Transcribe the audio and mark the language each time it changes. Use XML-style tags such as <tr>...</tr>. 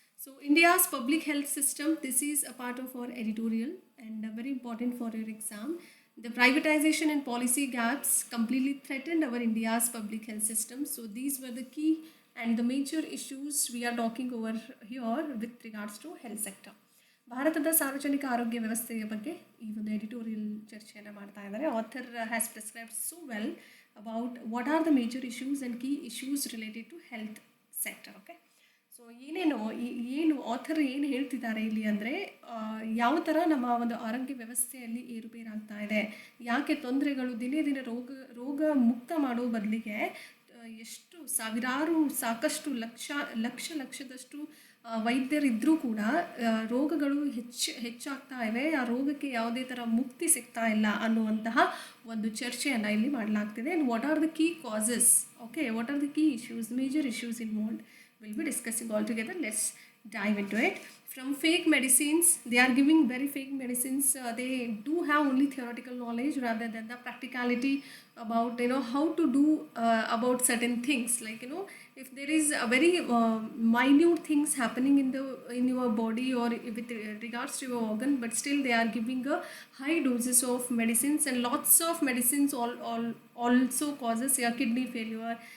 <en>So India's public health system, this is a part of our editorial and very important for your exam. The privatization and policy gaps completely threatened our India's public health system. So these were the key and the major issues we are talking over here with regards to health sector.</en> <kn>ಭಾರತದ ಸಾರ್ವಜನಿಕ ಆರೋಗ್ಯ ವ್ಯವಸ್ಥೆಯ ಬಗ್ಗೆ ಈ ಒಂದು editorial ಚರ್ಚೆಯನ್ನು ಮಾಡ್ತಾ ಇದ್ದಾರೆ.</kn> <en>Author has prescribed so well about what are the major issues and key issues related to health sector.</en> <kn>Okay, so ಏನು ಆಥರ್ ಏನು ಹೇಳ್ತಿದ್ದಾರೆ ಇಲ್ಲಿ ಅಂದರೆ ಯಾವ ಥರ ನಮ್ಮ ಒಂದು ಆರೋಗ್ಯ ವ್ಯವಸ್ಥೆಯಲ್ಲಿ ಏರುಪೇರಾಗ್ತಾ ಇದೆ, ಯಾಕೆ ತೊಂದರೆಗಳು ದಿನೇ ದಿನೇ ರೋಗ ಮುಕ್ತ ಮಾಡೋ ಬದಲಿಗೆ ಎಷ್ಟು ಸಾವಿರಾರು ಸಾಕಷ್ಟು ಲಕ್ಷದಷ್ಟು ವೈದ್ಯರಿದ್ದರೂ ಕೂಡ ರೋಗಗಳು ಹೆಚ್ಚಾಗ್ತಾ ಇವೆ, ಆ ರೋಗಕ್ಕೆ ಯಾವುದೇ ಥರ ಮುಕ್ತಿ ಸಿಗ್ತಾ ಇಲ್ಲ ಅನ್ನುವಂತಹ ಒಂದು ಚರ್ಚೆಯನ್ನು ಇಲ್ಲಿ ಮಾಡಲಾಗ್ತಿದೆ.</kn> <en>And what are the key causes, okay, what are the key issues, major issues involved will be discussing all together. Let's dive into it. From fake medicines, they are giving very fake medicines. They do have only theoretical knowledge rather than the practicality about how to do about certain things. Like if there is a very minute things happening in your body or with regards to your organ, but still they are giving a high doses of medicines, and lots of medicines also causes your kidney failure.</en>